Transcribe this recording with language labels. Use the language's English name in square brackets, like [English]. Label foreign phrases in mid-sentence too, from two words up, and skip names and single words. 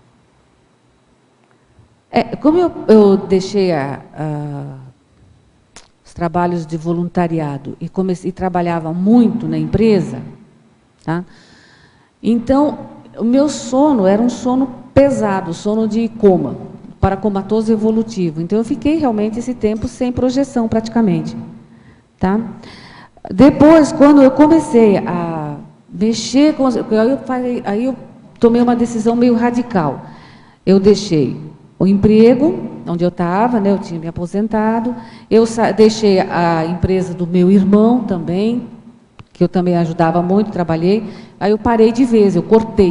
[Portuguese] Como eu deixei os trabalhos de voluntariado e trabalhava muito na empresa, tá? Então, o meu sono era um sono pesado, sono de coma, paracomatoso evolutivo. Então, eu fiquei realmente esse tempo sem projeção, praticamente. Tá? Depois, quando eu comecei a mexer com... Aí eu tomei uma decisão meio radical. Eu deixei o emprego, onde eu estava, né, eu tinha me aposentado, eu deixei a empresa do meu irmão também, que eu também ajudava muito, trabalhei, aí eu parei de vez, eu cortei.